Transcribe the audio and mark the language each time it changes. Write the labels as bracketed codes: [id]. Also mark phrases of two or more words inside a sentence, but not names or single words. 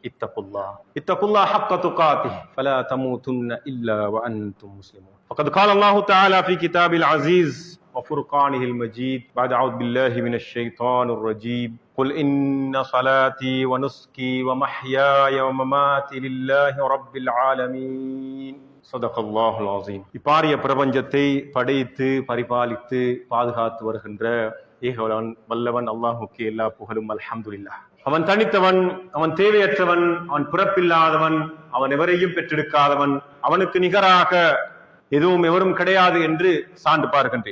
[ar] اتقوا الله حق تقاته فلا تموتن إلا وأنتم مسلمون. فقد قال الله تعالى في كتاب العزيز وفرقانه المجيد بعد أعوذ بالله من الشيطان الرجيم قل إن صلاتي ونسكي ومحياي ومماتي لله رب العالمين صدق الله العظيم. [ta] இப்பாரிய பிரபஞ்சத்தை படைத்து பரிபாலித்து பாதுகாத்து வருகின்ற ஏகவன் வல்லவன் அல்லாஹுக்கு எல்லா புகழும் அல்ஹம்துலில்லாஹ். அவன் தனித்தவன், அவன் தேவையற்றவன், அவன் பிறப்பில்லாதவன், அவன் எவரையும் பெற்றெடுக்காதவன், அவனுக்கு நிகராக எதுவும் எவரும் கிடையாது என்று சான்று பார்க்கின்றேன்.